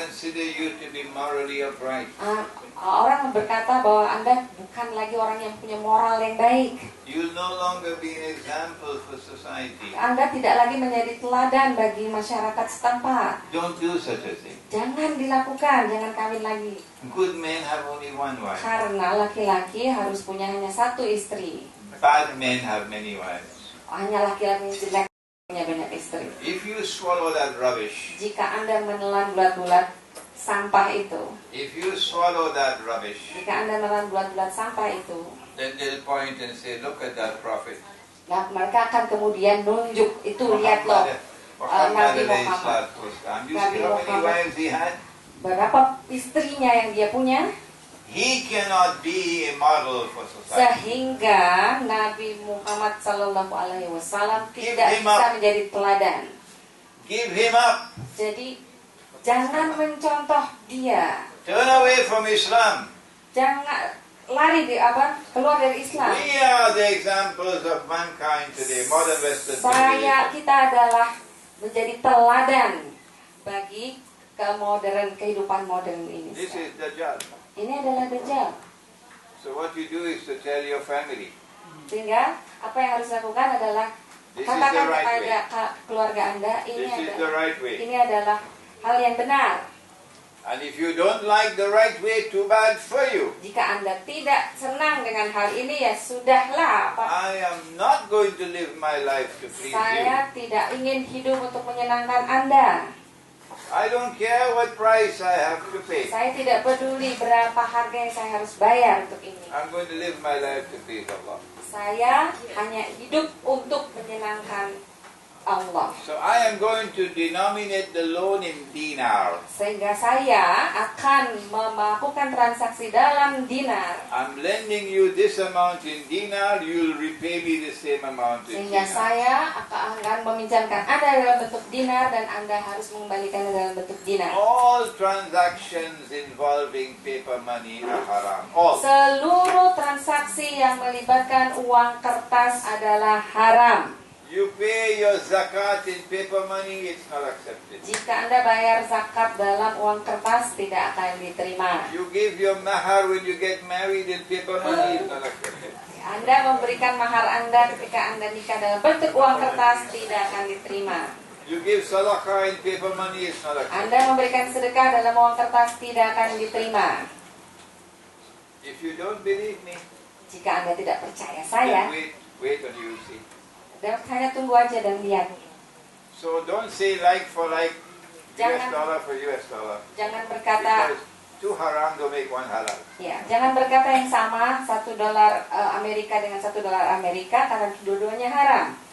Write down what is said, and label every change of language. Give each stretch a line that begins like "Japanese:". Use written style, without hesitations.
English: consider you to be morally upright.
Indonesian: Orang berkata bahwa Anda bukan lagi orang yang punya moral yang baik.
English: You'll no longer be an example for society.
Indonesian: Anda tidak lagi menjadi teladan bagi masyarakat setempat.
English: Don't do such a thing.
Indonesian: Jangan dilakukan, jangan kawin lagi.
English: Good men have only one wife.
Indonesian: Karena laki-laki harus punya hanya satu istri.
English: Bad men have many wives.
Indonesian: Hanya laki-laki yang jelek punya banyak istri.
English: If you swallow that rubbish,
Indonesian: Jika Anda menelan bulat-bulat sampah itu,
English: if you swallow that rubbish,
Indonesian: jika Anda menelan bulat-bulat sampah itu,
English: then they'll point and say, look at that prophet.
Indonesian: nah, mereka akan kemudian nunjuk itu, lihat loh, Nabi Muhammad.
English: You see how many wives he had?
Indonesian: Berapa istrinya yang dia punya?
English: he cannot be a model for society.
Indonesian: Sehingga Nabi Muhammad Sallallahu Alaihi Wasallam
English: Give
Indonesian: tidak
English: him
Indonesian: bisa
English: up.
Indonesian: menjadi teladan.
English: Give him up.
Indonesian: Jadi jangan mencontoh dia,
English: Turn away from Islam.
Indonesian: jangan lari keluar dari Islam.
English: We are the examples of mankind today, modern Western civilization.
Indonesian: Kita adalah menjadi teladan bagi kehidupan modern ini.
English: This is Dajjal.
Indonesian: Ini adalah Dajjal.
English: So what you do is to tell your family,
Indonesian: Sehingga apa yang harus dilakukan adalah
English: this is
Indonesian: katakan
English: the right
Indonesian: kepada
English: way.
Indonesian: keluarga Anda,
English: This is the right way.
Indonesian: ini adalah hal yang benar.
English: And if you don't like the right way, too bad for you.
Indonesian: Jika Anda tidak senang dengan hal ini, ya sudahlah.
English: I am not going to live my life to please you.
Indonesian: Saya tidak ingin hidup untuk menyenangkan Anda.
English: I don't care what price I have to pay.
Indonesian: Saya tidak peduli berapa harga yang saya harus bayar untuk ini.
English: I'm going to live my life to please Allah.
Indonesian: Saya hanya hidup untuk menyenangkan Allah.
English: So I am going to denominate the loan in dinar.
Indonesian: Sehingga saya akan melakukan transaksi dalam dinar.
English: I'm lending you this amount in dinar, you'll repay me the same amount in
Indonesian: Sehingga
English: dinar.
Indonesian: saya akan meminjamkan Anda dalam bentuk dinar dan Anda harus mengembalikannya dalam bentuk dinar.
English: All transactions involving paper money are haram. All.
Indonesian: Seluruh transaksi yang melibatkan uang kertas adalah haram.
English: You pay your zakat in paper money, it's not accepted.
Indonesian: Jika Anda bayar zakat dalam uang kertas, tidak akan diterima.
English: You give your mahar when you get married in paper money, it's not accepted.
Indonesian: Anda memberikan mahar Anda ketika Anda nikah dalam bentuk uang kertas, tidak akan diterima.
English: You give sadaqah in paper money, it's not accepted.
Indonesian: Anda memberikan sedekah dalam uang kertas, tidak akan diterima.
English: If you don't believe me,
Indonesian: Jika Anda tidak percaya saya,
English: then wait until you see.
Indonesian: dan hanya tunggu aja dan lihat.
English: So don't say like for like, US
Indonesian: Jangan-
English: dollar for US dollar.
Indonesian: Jangan berkata, Because two haram don't make one halal. ya, jangan berkata yang sama $1 Amerika dengan $1 Amerika karena dua-duanya haram.